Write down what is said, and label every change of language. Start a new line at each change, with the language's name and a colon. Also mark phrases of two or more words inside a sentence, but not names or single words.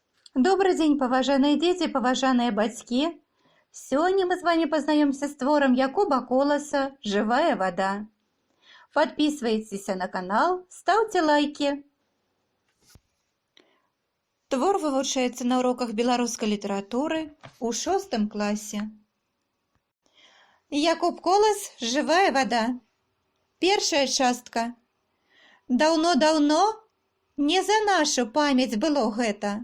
Russian: Добрый день,
Belarusian: паважаныя дзеці, паважаныя бацькі. Сёння мы з
Russian: вами познаёмся
Belarusian: з творам Якуба Коласа «Живая вода».
Russian: Подписывайтесь на канал, ставьте лайки.
Belarusian: Твор вывучаецца на уроках беларускай літаратуры ў 6 класе. Якуб Колас «Живая вода». Першая частка. Даўно-даўно, не за нашу памяць было гэта.